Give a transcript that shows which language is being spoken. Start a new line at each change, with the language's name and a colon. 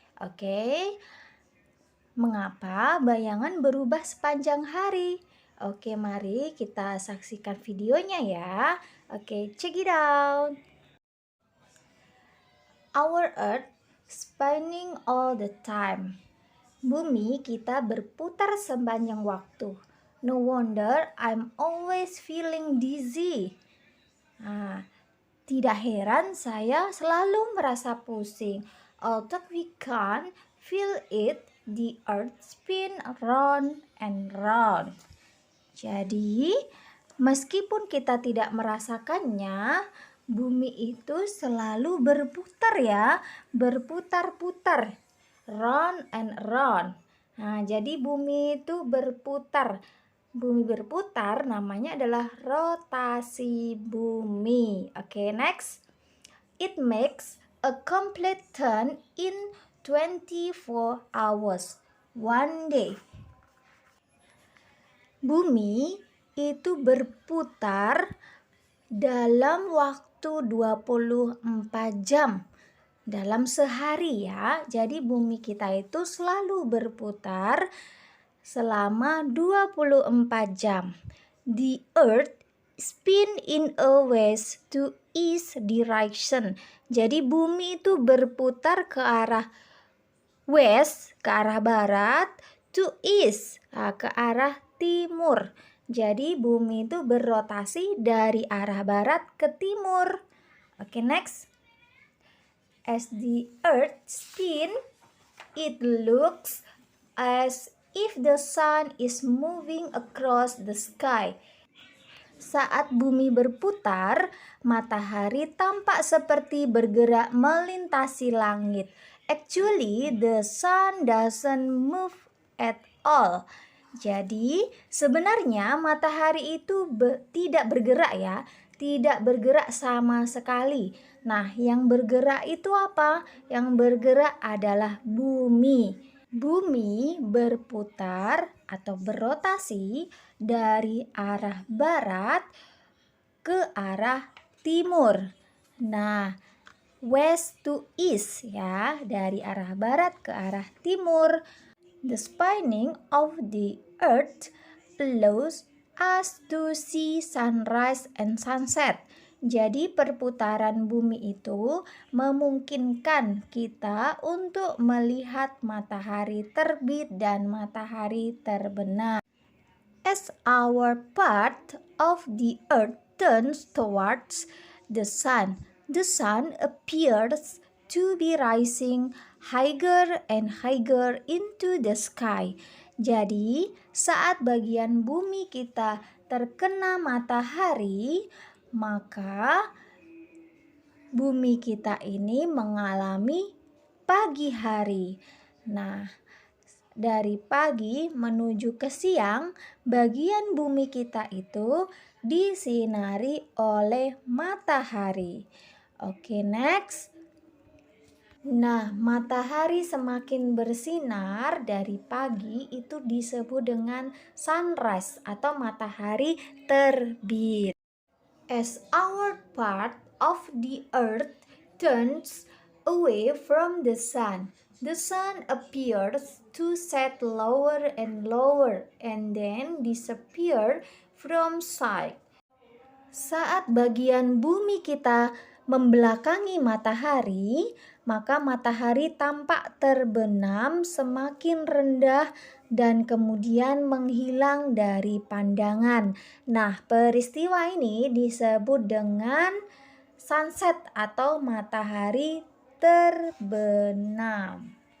Indonesian: Okay, mengapa bayangan berubah sepanjang hari? Oke, mari kita saksikan videonya ya.
English: Oke, check it out. Our Earth spinning all the time.
Indonesian: Bumi kita berputar sepanjang waktu.
English: No wonder I'm always feeling dizzy.
Indonesian: Nah, tidak heran saya selalu merasa pusing.
English: Although we can't feel it, the earth spin round and round.
Indonesian: Jadi, meskipun kita tidak merasakannya, bumi itu selalu berputar ya, berputar-putar,
English: round and round.
Indonesian: Nah, jadi bumi itu berputar. Bumi berputar namanya adalah rotasi bumi.
English: Oke, next. It makes a complete turn in 24 hours, one day.
Indonesian: Bumi itu berputar dalam waktu 24 jam dalam sehari ya. Jadi bumi kita itu selalu berputar selama 24 jam.
English: The earth spin in a west to east direction.
Indonesian: Jadi bumi itu berputar ke arah west, ke arah barat,
English: to east,
Indonesian: ke arah timur. Jadi bumi itu berotasi dari arah barat ke timur.
English: Oke, next. As the earth spin, it looks as if the sun is moving across the sky.
Indonesian: Saat bumi berputar, matahari tampak seperti bergerak melintasi langit.
English: Actually, the sun doesn't move at all.
Indonesian: Jadi, sebenarnya matahari itu tidak bergerak ya, tidak bergerak sama sekali. Nah, yang bergerak itu apa? Yang bergerak adalah bumi. Bumi berputar atau berotasi dari arah barat ke arah timur. Nah,
English: west to east
Indonesian: ya, dari arah barat ke arah timur.
English: The spinning of the earth allows us to see sunrise and sunset.
Indonesian: Jadi perputaran bumi itu memungkinkan kita untuk melihat matahari terbit dan matahari terbenam.
English: As our part of the earth turns towards the sun appears to be rising higher and higher into the sky.
Indonesian: Jadi, saat bagian bumi kita terkena matahari, maka bumi kita ini mengalami pagi hari. Nah, dari pagi menuju ke siang, bagian bumi kita itu disinari oleh matahari.
English: Oke, next.
Indonesian: Nah, matahari semakin bersinar dari pagi itu disebut dengan sunrise atau matahari terbit.
English: As our part of the earth turns away from the sun appears to set lower and lower and then disappear from sight.
Indonesian: Saat bagian bumi kita membelakangi matahari, maka matahari tampak terbenam semakin rendah dan kemudian menghilang dari pandangan. Nah, peristiwa ini disebut dengan sunset atau matahari terbenam.